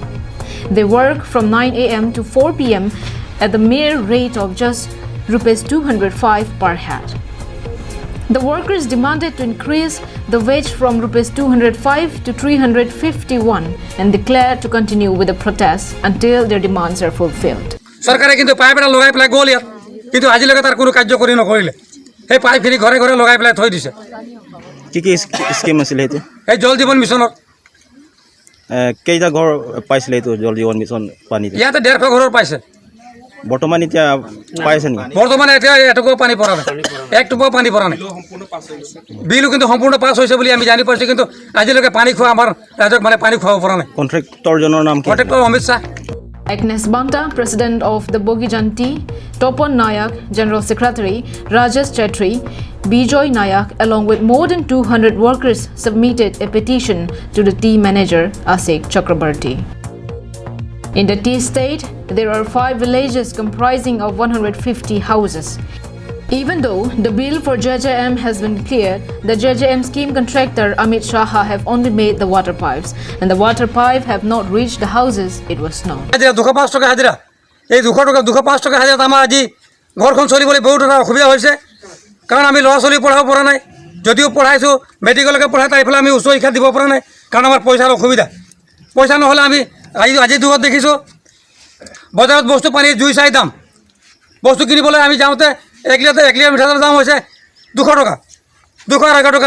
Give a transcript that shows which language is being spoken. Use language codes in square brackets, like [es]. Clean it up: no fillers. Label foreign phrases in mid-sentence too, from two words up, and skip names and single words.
[en] They work from 9 a.m. to 4 p.m. at the mere rate of just Rs 205 per head. The workers demanded to increase the wage from Rs 205 to 351 and declared to continue with the protests until their demands are fulfilled. [as] সরকারে কিন্তু পাইপটা লগাই পেলাই গ'ল ইয়াত কিন্তু আজিলৈকে তাৰ কোনো কাৰ্যকৰী নকৰিলে সেই পাইপখিনি ঘৰে ঘৰে লগাই পেলাই থৈ দিছে কি স্কিম আছিল এইটো এই জল জীৱন মিছনৰ কেইটা ঘৰ পাইছিলে এইটো জল জীৱন মিছন পানী ইয়াতে 150 ঘৰৰ পাইছে বৰ্তমান এতিয়া পাইছে নেকি বৰ্তমান এতিয়া এটুকু পানী পৰা নাই একটুকু পানী পৰা নাই বিলু কিন্তু সম্পূৰ্ণ পাছ হৈছে বুলি আমি জানি পাইছো কিন্তু আজিলৈকে পানী খোৱা আমাৰ ৰাজ্যক মানে পানী খোৱাব পৰা নাই কন্ট্ৰাক্টৰজনৰ নাম কি কন্ট্ৰাক্টৰ অমিত শাহ [en] Agnes Banta, President of the Bogajanti, Topon Nayak, General Secretary, Rajesh Chetri, Bijoy Nayak, along with more than 200 workers submitted a petition to the tea manager, Asik Chakrabarti. In the tea state, there are 5 villages comprising of 150 houses. Even though the bill for JJM has been cleared, the JJM scheme contractor Amit Shah have only made the water pipes, and the water pipe have not reached the houses it was known. [as] 205 টাকা হাজিরা এই 205 টাকা হাজিরা আমাৰ আজি ঘৰখন চলিবলৈ বহুত অসুবিধা হৈছে কাৰণ আমি ল'ৰা ছোৱালী পঢ়াব পৰা নাই যদিও পঢ়াইছো মেডিকেলকে পঢ়াই তাইফালে আমি উচ্চ শিক্ষা দিব পৰা নাই কাৰণ আমাৰ পইচাৰ অসুবিধা পইচা নহ'লে আমি আজি দুৰত দেখিছো বজাৰত বস্তু পানী জুই চাই দাম বস্তু কিনিবলৈ আমি যাওঁতে 1 লিটাৰ মিঠাতেলৰ দাম হৈছে 200 টকা 211 টকা